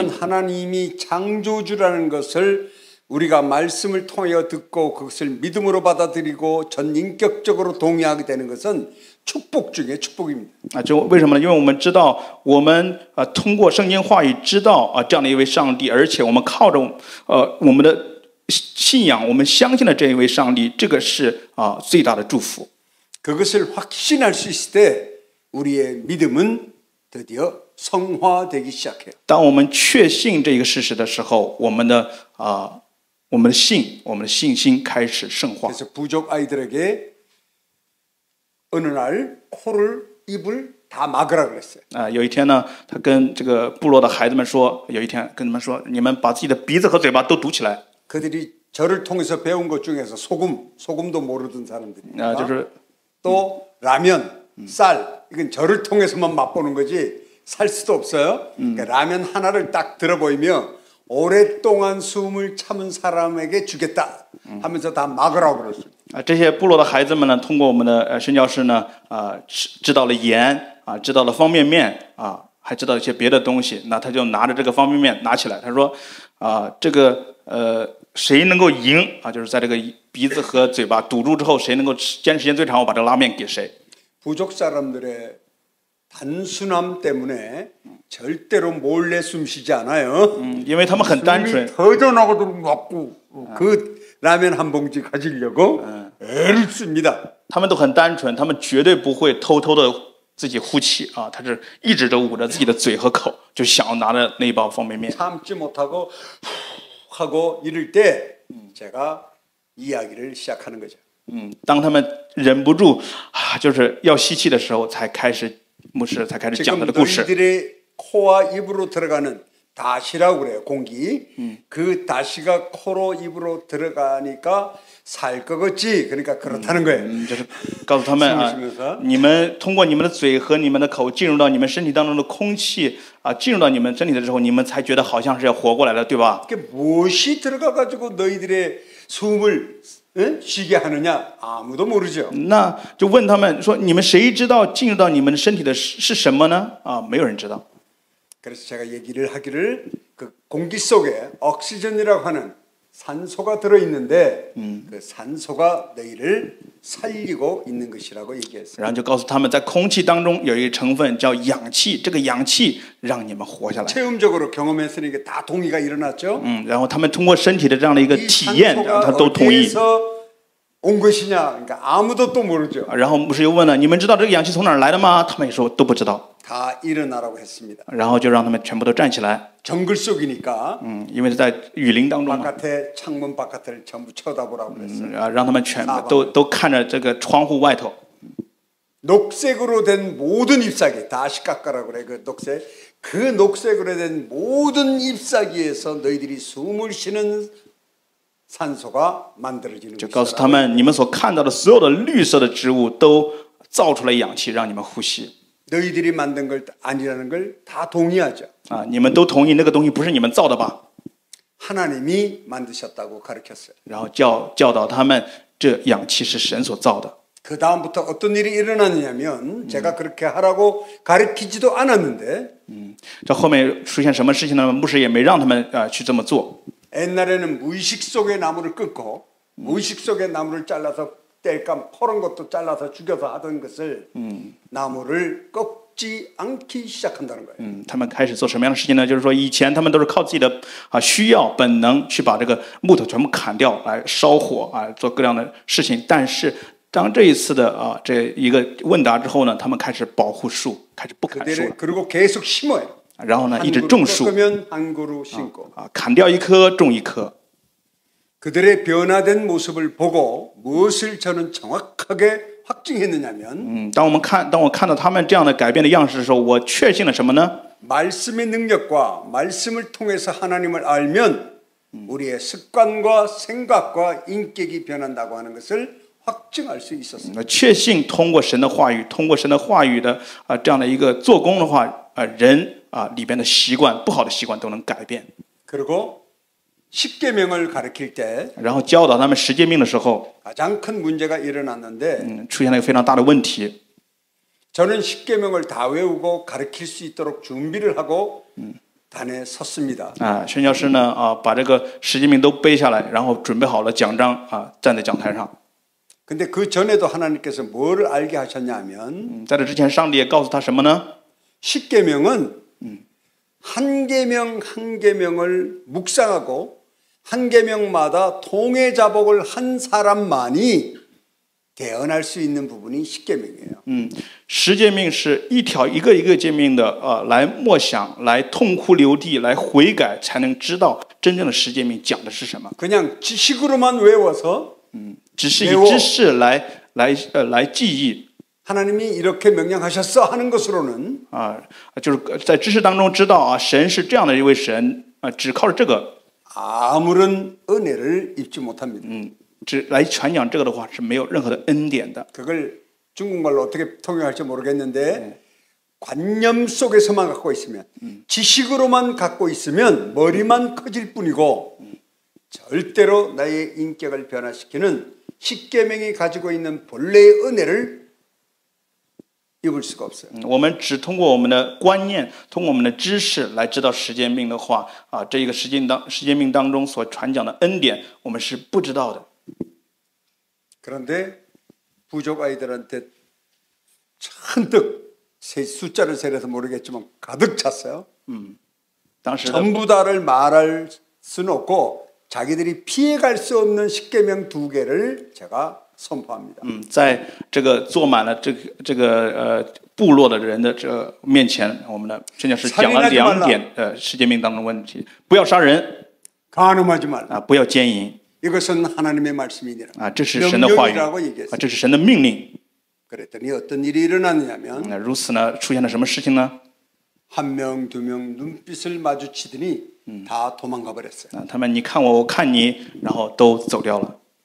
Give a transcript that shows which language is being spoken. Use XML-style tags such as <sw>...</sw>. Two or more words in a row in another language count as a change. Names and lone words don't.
<ko>왜냐하면 하나님이 창조주라는 것을 우리가 말씀을 통하여 듣고 그것을 믿음으로 받아들이고 전인격적으로 동의하게 되는 것은 축복 중에 축복입니다.</ko> <zh>就为什么呢？因为我们知道，我们通过圣经话语知道这样的一位上帝，而且我们靠着我们的信仰，我们相信了这一位上帝，这个是最大的祝福。</zh> <ko>그것을 확신할 수 있을 때 우리의 믿음은 드디어 성화되기 시작해요.</ko> <zh>当我们确信这一个事实的时候，我们的信心开始圣化。</zh> <ko>그래서 부족 아이들에게 어느 날 코를 입을 다 막으라 그랬어요.</ko> <zh>有一天呢，他跟这个部落的孩子们说，有一天跟他们说，你们把自己的鼻子和嘴巴都堵起来。</zh> <ko>그들이 저를 통해서 배운 것 중에서 소금도 모르던 사람들이니까</ko> <zh>就是</zh> <ko>또 라면, 쌀 이건 저를 통해서만 맛보는 거지 살 수도 없어요. 그러니까 라면 하나를 딱 들어보이며 오랫동안 숨을 참은 사람에게 주겠다 하면서 다 막으라고 그랬어요.</ko> <zh>这些部落的孩子们呢，通过我们的宣教师呢，知道了盐知道了方便面还知道一些别的东西。那他就拿着这个方便面拿起来，他说这个谁能够赢就是在这个鼻子和嘴巴堵住之后，谁能够坚持时间最长，我把这个拉面给谁。</zh> <ko>부족 사람들의 단순함 때문에 절대로 몰래 숨쉬지 않아요.</ko> <zh>因为他们很单纯，</zh> <ko>터져나가도록 먹고 그 라면 한 봉지 가지려고 애를 씁니다.</ko> <zh>他们都很单纯，他们绝对不会偷偷的自己呼气他是一直都捂着自己的嘴和口，就想要拿着那一包方便面。</zh> <ko>참지 못하고 하고 이럴 때 제가 이야기를 시작하는 거죠.</ko> <zh>当他们忍不住就是要吸气的时候，牧师才开始讲他</zh> <ko>지금</ko> <zh>的故事。</zh> <ko>너희들의 코와 입으로 들어가는 다시라고 그래요. 공기. 그 다시가 코로 입으로 들어가니까 살 거겠지. 그러니까 그렇다는 거예요.</ko> <zh>就是告诉他们你们通过你们的嘴和你们的口进入到你们身体当中的空气进入到你们身体的时候，你们才觉得好像是要活过来了，对吧？</zh> <ko>그게 무엇이 들어가 가지고 너희들의 숨을 쉬게 하느냐 아무도 모르죠.</ko> <zh>那就问他们说，你们谁知道进入到你们身体的是什么呢？没有人知道。</zh> <ko>그래서 제가 얘기를 하기를 그 공기 속에 옥시전이라고 하는 산소가 들어 있는데 그 산소가 너희를 살리고 있는 것이라고 얘기했어요.</ko> <zh>然后就告诉他们，在空气当中有一个成分叫氧气，这个氧气让你们活下来。</zh> <ko>체험적으로 경험했으니까 다 동의가 일어났죠.</ko> <zh>然后他们通过身体的这样的一个</zh> <ko>이</ko> <zh>体验，</zh> <ko>산소가</ko> <zh>他都同意。</zh> <ko>어디에서 온 것이냐? 그러니까 아무도 또 모르죠.</ko> <zh>然后牧师又问了，你们知道这个氧气从哪儿来的吗？他们也说都不知道。</zh> <ko>다 일어나라고 했습니다.</ko> <zh>然后就让他们全部都站起来。</zh> <ko>정글 속이니까</ko> <zh>因为是在雨林当中嘛，</zh> <ko>바깥에 창문 바깥을 전부 쳐다보라고 그랬어요.</ko> <zh>让他们全部都看着这个窗户外头。</zh> <ko>녹색으로 된 모든 잎사귀 다시 깎아라고 그래. 그 녹색. 그 녹색으로 된 모든 잎사귀에서 너희들이 숨을 쉬는 산소가 만들어지는</ko> <zh>就告诉他们，你们所看到的所有的绿色的植物都造出了氧气，让你们呼吸。</zh> <ko>너희들이 만든 걸 아니라는 걸 다 동의하죠.</ko> <zh>你们都同意那个东西不是你们造的吧？</zh> <ko>하나님이 만드셨다고 가르쳤어요.</ko> <zh>然后教导他们，这氧气是神所造的。</zh> <ko>그 다음부터 어떤 일이 일어났냐면 제가 그렇게 하라고 가르치지도 않았는데</ko> <zh>这后面出现什么事情呢？牧师也没让他们去这么做。</zh> <ko>옛날에는 무의식 속의 나무를 끊고 무의식 속의 나무를 잘라서 뗄감 퍼런 것도 잘라서 죽여서 하던 것을 나무를 꺾지 않기 시작한다는 거예요.</ko> <zh>他们开始做什么样的事情呢？就是说，以前他们都是靠自己的需要本能去把这个木头全部砍掉，来烧火做各样的事情。但是当这一次的这一个问答之后呢，他们开始保护树，开始不砍树了。</zh> <ko>그리고 계속 심어요.</ko> <zh>然后呢，一直种树，</zh> <ko>꺾으면 한 그루 심고.</ko> <zh>砍掉一棵种一棵。</zh> <ko>그들의 변화된 모습을 보고 무엇을 저는 정확하게 확증했느냐면</ko> <zh>当我看到他们这样的改变的样式的时候，我确信了什么呢？</zh> <ko>말씀의 능력과 말씀을 통해서 하나님을 알면 우리의 습관과 생각과 인격이 변한다고 하는 것을 확증할 수 있었습니다.</ko> <zh>确信通过神的话语，通过神的话语的这样的一个做工的话，人里边的习惯，不好的习惯都能改变。</zh> <ko>그리고 십계명을 가르칠 때</ko> <zh>然后教导他们十诫命的时候，</zh> <ko>가장 큰 문제가 일어났는데</ko> <zh>出现了一个非常大的问题。</zh> <ko>저는 십계명을 다 외우고 가르칠 수 있도록 준비를 하고 단에 섰습니다.</ko> <zh>宣教师呢把这个十诫命都背下来，然后准备好了奖章站在讲台上。</zh> <ko>근데 그 전에도 하나님께서 뭐를 알게 하셨냐면</ko> <zh>在这之前，上帝也告诉他什么呢？</zh> <ko>십계명은 한 계명 한 계명을 묵상하고 한 계명마다 통해 자복을 한 사람만이 대언할 수 있는 부분이 십계명이에요.</ko> <zh>十诫命是一条一个一个诫命的来默想，来痛哭流涕，来悔改，才能知道真正的十诫命讲的是什么。</zh> <ko>그냥 지식으로만 외워서</ko> <zh>只是以知识来记忆</zh> <ko>하나님이 이렇게 명령하셨어 하는 것으로는</ko> <zh>就是在知识当中知道神是这样的一位神只靠着这个</zh> <ko>아무런 은혜를 입지 못합니다.</ko> <zh>只来传讲这个的话是没有任何的恩典的。</zh> <ko>그걸 중국말로 어떻게 통용할지 모르겠는데 관념 속에서만 갖고 있으면 지식으로만 갖고 있으면 머리만 커질 뿐이고 절대로 나의 인격을 변화시키는 십계명이 가지고 있는 본래의 은혜를 입을 수가 없어요.</ko> <zh>我们只通过我们的观念，通过我们的知识来知道十诫命的话这一个十诫命当中所传讲的恩典，我们是不知道的。</zh> <ko>그런데 부족 아이들한테 잔뜩 숫자를 세려서 모르겠지만 가득 찼어요.</ko> <zh>当时的</zh> <ko>전부 다를 말할 수는 없고 자기들이 피해갈 수 없는 십계명 2개를 제가 선포합니다.</ko> <zh>在这个坐满了这个部落的人的这面前，我们的宣教师讲了2点十诫命当中的问题：不要杀人，</zh> <ko>간음하지 말라.</ko> <zh>不要奸淫</zh> <ko>이것은 하나님의 말씀이니라.</ko> <zh>这是神的话语</zh> <ko>명령이라고 얘기했어요.</ko> <zh>这是神的命令。</zh> <ko>그랬더니 어떤 일이 일어났냐면</ko> <zh>如此呢，出现了什么事情呢？</zh> <ko>한 명, 2명 눈빛을 마주치더니 다 도망가 버렸어요.</ko> <zh>他们你看我，我看你，然后都走掉了。</zh>